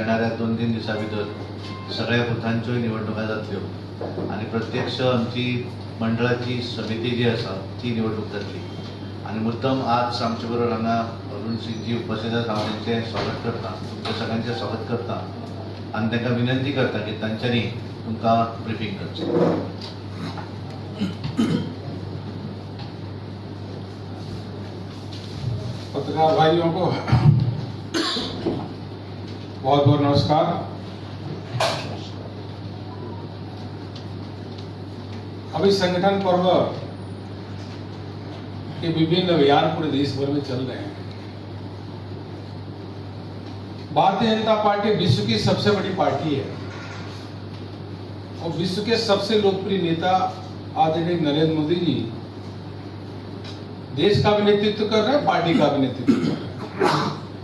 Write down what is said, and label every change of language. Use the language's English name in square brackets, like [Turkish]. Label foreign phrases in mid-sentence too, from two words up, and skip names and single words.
[Konkani] येणाऱ्या 2-3 दिसां भितर सगळ्या बुथांच्यो निवडणुका जातल्यो आणि प्रत्यक्ष आमची मंडळाची समिती जी आसा ती निवडणूक जातली आणि मुद्दम आज आमचे बरोबर हांगा अरुण सिंग जी उपस्थित आसात। हांव तांचें स्वागत करता, तुमच्या सगळ्यांचें स्वागत करता आणि तांकां विनंती करता की तांच्यांनी तुमकां ब्रिफींग करचें। [Hindi] पत्रकार भाइयों को बहुत बहुत नमस्कार। अभी संगठन पर्व के विभिन्न अभियान पूरे देश भर में चल रहे हैं। भारतीय जनता पार्टी विश्व की सबसे बड़ी पार्टी है और विश्व के सबसे लोकप्रिय नेता आदरणीय नरेंद्र मोदी जी देश का भी नेतृत्व कर रहे हैं, पार्टी का भी नेतृत्व कर रहे हैं।